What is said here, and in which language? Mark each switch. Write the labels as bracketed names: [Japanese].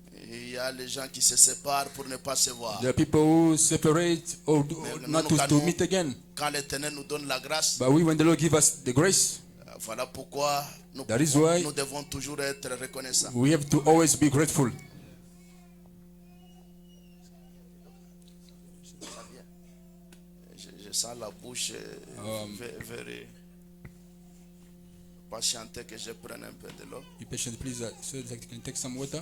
[French] Il y a les gens qui se séparent pour ne pas se voir. [English] There are people who separate or not to meet again. [French] Quand l'Éternel nous donne la grâce, [English] But we, when the Lord give us the grace, [French] voilà pourquoi nous, [English] That is why [French] nous devons toujours être reconnaissants. [English] we have to always be grateful. [French] Je sens la bouche very patienter que je prenne un peu de l'eau. [English] Be patient, please, so that you can take some water.